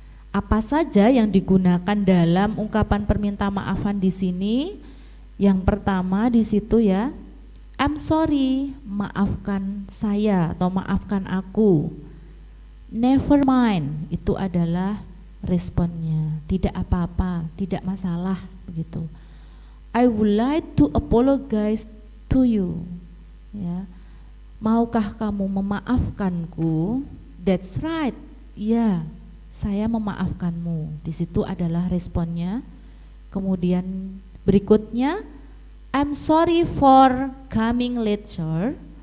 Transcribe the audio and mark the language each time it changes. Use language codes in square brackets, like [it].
[id] Apa saja yang digunakan dalam ungkapan perminta maafan di sini? Yang pertama di situ ya, [en] I'm sorry, [id] maafkan saya atau maafkan aku. [en] Never mind, [id] itu adalah responnya, tidak apa-apa, tidak masalah begitu. [en] I would like to apologize to you. [id] Ya. Maukah kamu memaafkanku? [en] That's right. [id] Ya, saya memaafkanmu. Di situ adalah responnya. Kemudian berikutnya, [en] I'm sorry for coming late, sir.